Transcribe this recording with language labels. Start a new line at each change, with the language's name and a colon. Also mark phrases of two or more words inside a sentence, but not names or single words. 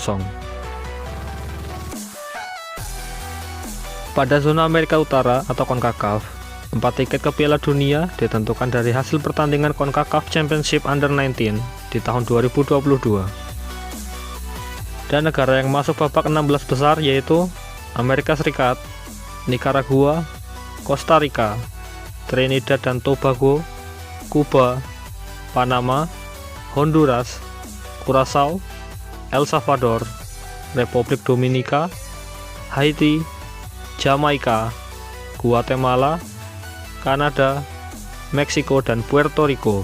Indonesian: Pada zona Amerika Utara atau CONCACAF, 4 tiket ke Piala Dunia ditentukan dari hasil pertandingan CONCACAF Championship Under-19 di tahun 2022. Dan negara yang masuk babak 16 besar yaitu Amerika Serikat, Nicaragua, Costa Rica, Trinidad dan Tobago, Kuba, Panama, Honduras, Curaçao, El Salvador, Republik Dominika, Haiti, Jamaika, Guatemala, Kanada, Meksiko, dan Puerto Rico.